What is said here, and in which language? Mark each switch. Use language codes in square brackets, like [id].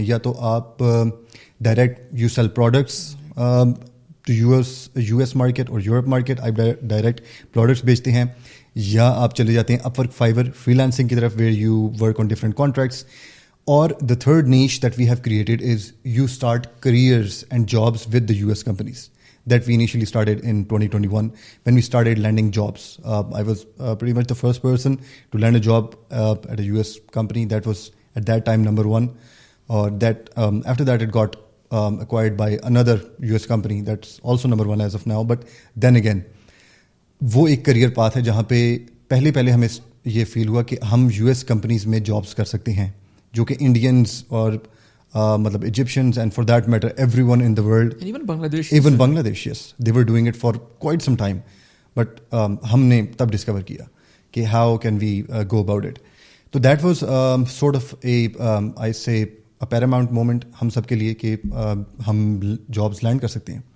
[hi] या तो आप direct [en] you sell products to US market [hi] और यूरोप मार्केट, आप डायरेक्ट प्रोडक्ट्स बेचते हैं. या आप चले जाते हैं अपवर्क, फाइवर, फ्रीलांसिंग की तरफ, [en] Where you work on different contracts. और the third niche that we have created is you start careers and jobs with the US companies that we initially started in 2021 when we started landing jobs. I was pretty much the first person to land a job at a US company that was at that time number one. Or that after that it got acquired by another US company that's also number one as of now. But then again, [hi] वो एक career path है जहाँ पे पहले हमें ये feel हुआ कि हम US companies में jobs कर सकते हैं जो कि Indians और मतलब Egyptians [en] and for that matter everyone in the world, and even Bangladesh, yes, they were doing it for quite some time. But [hi] हमने तब [en] discover [hi] किया कि [en] how can we go about it. So that was sort of a I say a paramount moment [hi] हम सब के लिए कि हम jobs land कर सकते हैं.